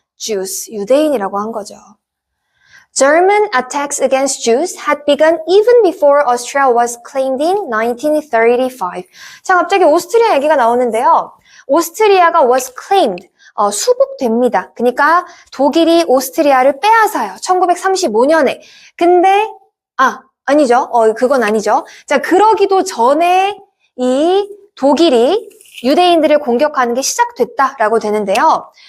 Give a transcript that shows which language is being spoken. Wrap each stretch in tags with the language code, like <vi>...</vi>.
<ko>Jews, 유대인이라고 한 거죠.</ko> <en>German attacks against Jews had begun even before Austria was claimed in 1935.</en> <ko>자, 갑자기 오스트리아 얘기가 나오는데요. 오스트리아가</ko> <en>was claimed,</en> <ko>수복됩니다. 그러니까 독일이 오스트리아를 빼앗아요. 1935년에. 근데, 아니죠. 그건 아니죠. 자, 그러기도 전에 이 독일이 유대인들을 공격하는 게 시작됐다라고 되는데요.</ko>